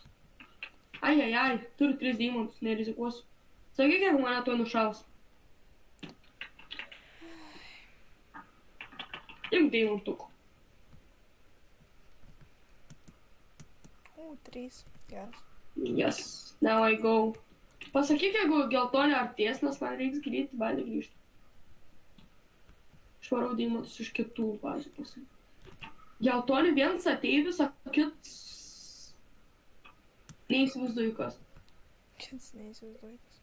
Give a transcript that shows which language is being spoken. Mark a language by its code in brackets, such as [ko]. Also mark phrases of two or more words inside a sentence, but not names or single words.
[lt] Ai, turiu 3 deimantus, nerizikuosiu. Sakyk, jeigu mane tuo nušaus. Imk deimantukų. 3. Geras. [en] Yes, now I go. [lt] Pasakyk, jeigu geltonė artės, nes man reiks greitai bazę grįžti. Švarau deimantus iš kitų bazų pasakyk. Geltonė vienas ateivis, o kits... Neįsivaizduoju kas. Kits neįsivaizduoju kas.